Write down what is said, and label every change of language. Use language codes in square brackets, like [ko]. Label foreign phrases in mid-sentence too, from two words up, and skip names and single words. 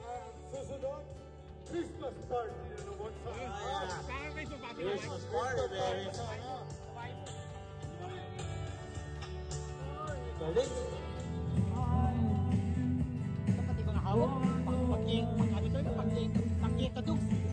[en] Christmas party, you know what's up? Christmas party, baby. [tl] Dapat ibang hawak. Pag-ing, pag-ing, pag-ing, pag-ing, kadug.